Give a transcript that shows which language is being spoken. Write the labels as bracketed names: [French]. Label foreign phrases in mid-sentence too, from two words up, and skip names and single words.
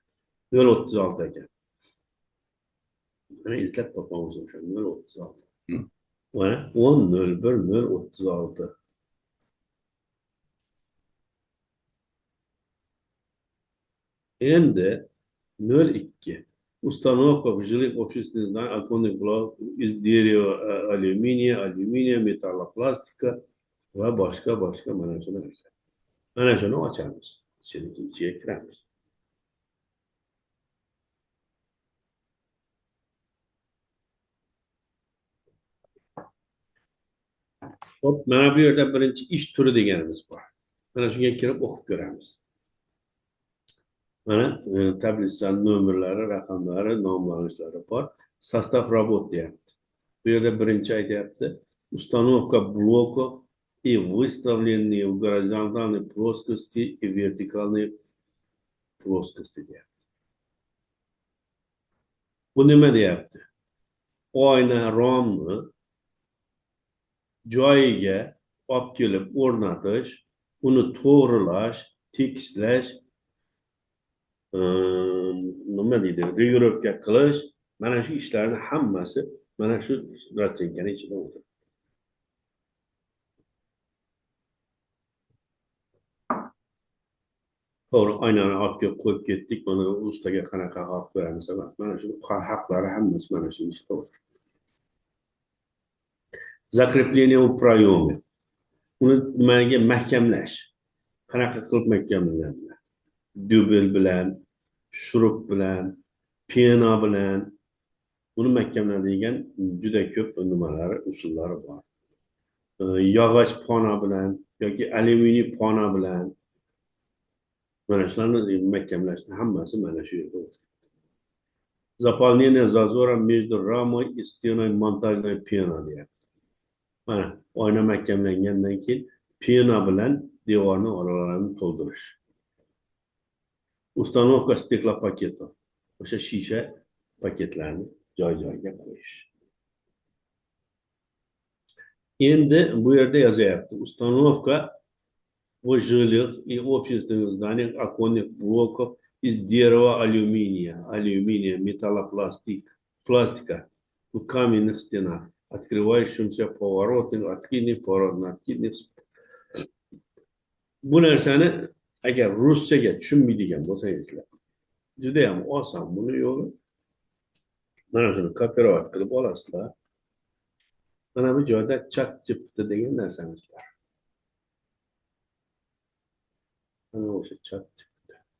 [Uzbek] 036 ekan. Mana izlab topamiz o'sha 036. Mana 1001 036. Endi 02. [Russian] Установка в жилых общественных зданиях оконных блоков из дерева, алюминия, металлопластика [Uzbek] va boshqa mana shu narsa. Mana shuni ochamiz. Ichiga kiramiz. Hop, mana bu yerda birinchi ish turi deganimiz bor. Mana shunga kirib o'qib ko'ramiz. Mana tablitsa nomerlari, raqamlari, nomlanishlari bor. [Russian] Sostav работ deyapti. [Uzbek] Bu yerda birinchi aytyapti. [Russian] Установка блоков и выставленные в горизонтальной плоскости и вертикальной плоскости deyapti. [Uzbek] Bu nima deyapti? Oyna romni joyiga olib kelib o'rnatish, uni to'g'rilash, tekislash, nima deydi, regulировка qilish, mana shu ishlarni hammasi mana shu ratsenkani ichida o'tiradi. To'g'ri, oynani olib kelib qo'yib ketdik, buni ustaga qanaqa olib beramiz, mana shu haqlari hammasi mana shu ishda o'tiradi. [Russian] Закрепление в проеме. [Uzbek] Uni nimaga mahkamlash? Qanaqa qilib mahkamlanadi? Dubel bilan, shurub bilan, pena bilan uni mahkamlaydigan juda ko'p nimalari, usullari bor. Yog'och pona bilan yoki alyuminiy pona bilan mana shularni mahkamlashni hammasi mana shu yerda o'tiradi. [Russian] Заполнение зазора между рамой и стеной монтажной пена deyapti. [Uzbek] Mana oyna mahkamlangandan keyin pena bilan devorning oralarini to'ldirish. [Russian] Установка стеклопакетов. [Uzbek] O'sha shisha paketlarni joy-joyiga qo'yish. Endi bu yerda yozyapti. [Russian] Установка в жилых и общественных зданиях оконных блоков из дерева, алюминия, металлопластика в каменных стенах, открывающимся поворотных, откидных. [Uzbek] Bu narsani agar ruschaga tushunmaydigan bo'lsangizlar, juda ham oson buni yo'li. Mana shuni copyright qilib olasizlar. Mana bu joyda ChatGPT degan narsamiz bor. Mana o'sha ChatGPT.